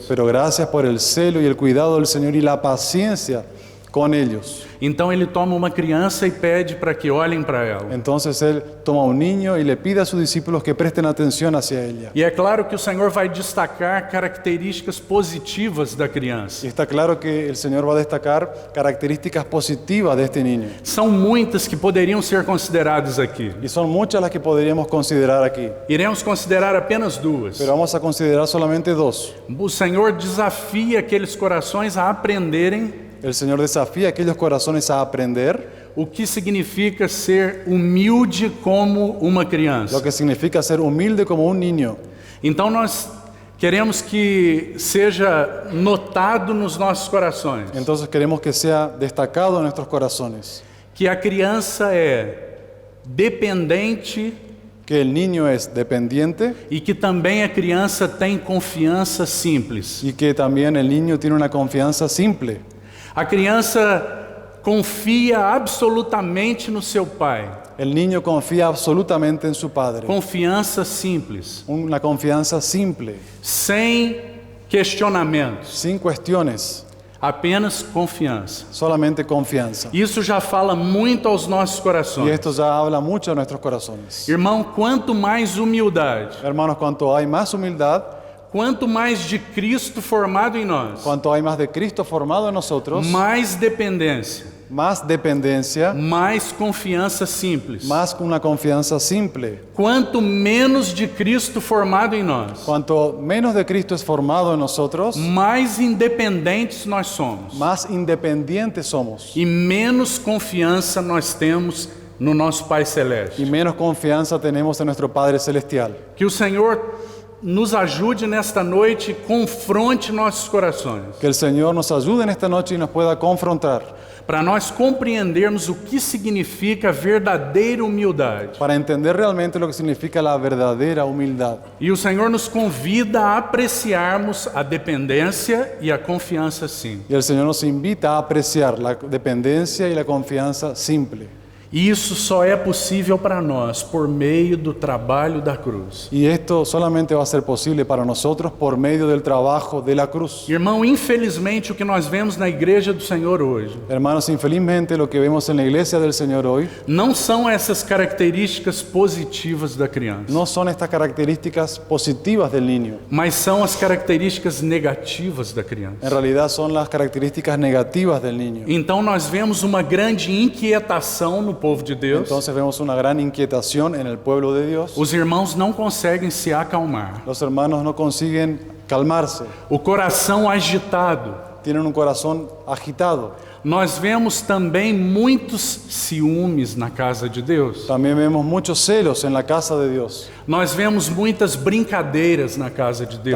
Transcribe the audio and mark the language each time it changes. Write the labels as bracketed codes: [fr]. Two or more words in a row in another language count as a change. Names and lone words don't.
[es] Pero gracias por el celo y el cuidado del Señor y la paciencia con ellos. [pt] Então ele toma uma criança e pede para que olhem para ela. [es] Entonces Él toma un niño y le pide a sus discípulos que presten atención hacia ella. [pt] E é claro que o Senhor vai destacar características positivas da criança. [es] Y está claro que el Señor va a destacar características positivas de este niño. [pt] São muitas que poderiam ser consideradas aqui. [es] Y son muchas las que podríamos considerar aquí. [pt] Iremos considerar apenas duas. [es] Pero vamos a considerar solamente dos. [pt] O Senhor desafia aqueles corações a aprenderem [es] El Señor desafía a aquellos corazones a aprender [pt] o que significa ser humilde como uma criança. [es] lo que significa ser humilde como un niño. [pt] Então nós queremos que seja notado nos nossos corações [es] Entonces queremos que sea destacado en nuestros corazones [pt] que a criança é dependente [es] que el niño es dependiente [pt] e que também a criança tem confiança simples. [es] y que también el niño tiene una confianza simple. [pt] A criança confia absolutamente no seu pai. [es] El niño confía absolutamente en su padre. [pt] Confiança simples, [es] Una confianza simple, [pt] sem questionamentos, [es] sin cuestiones, [pt] apenas confiança. [es] solamente confianza. [pt] Isso já fala muito aos nossos [es] Y [pt] corações. [es] esto ya habla mucho a nuestros corazones. [pt] Irmão, quanto mais humildade, [es] Hermanos, cuanto hay más humildad, [pt] quanto mais de Cristo formado em nós, [es] cuanto hay más de Cristo formado en nosotros, [pt] mais dependência, [es] más dependencia, [pt] mais confiança simples. [es] más una confianza simple. [pt] Quanto menos de Cristo formado em nós, [es] Cuanto menos de Cristo es formado en nosotros, [pt] mais independentes nós somos [es] más independientes somos [pt] e menos confiança nós temos no nosso Pai [es] y [pt] Celeste. [es] menos confianza tenemos en nuestro Padre Celestial. [pt] Que o Senhor nos ajude nesta noite e confronte nossos corações, [es] Que el Señor nos ayude en esta noche y nos pueda confrontar [pt] para nós compreendermos o que significa verdadeira humildade. [es] para entender realmente lo que significa la verdadera humildad. [pt] E o Senhor nos convida a apreciarmos a dependência e a confiança sim. [es] Y el Señor nos invita a apreciar la dependencia y la confianza simple. [pt] E isso só é possível para nós por meio do trabalho da cruz. [es] Y esto solamente va a ser posible para nosotros por medio del trabajo de la cruz. [pt] Irmão, infelizmente o que nós vemos na igreja do Senhor hoje [es] Hermanos, infelizmente lo que vemos en la iglesia del Señor hoy [pt] não são essas características positivas da criança, [es] no son estas características positivas del niño. [pt] mas são as características negativas da criança. [es] En realidad son las características negativas del niño. [pt] Então nós vemos uma grande inquietação no povo de Deus. [es] Entonces vemos una gran inquietación en el pueblo de Dios. [pt] Os irmãos não conseguem se acalmar. [es] Los hermanos no consiguen calmarse, [pt] O coração agitado. [es] tienen un corazón agitado. [pt] Nós vemos também muitos ciúmes na casa de Deus. [es] También vemos muchos celos en la casa de Dios. [pt] Nós vemos muitas brincadeiras na casa de Deus.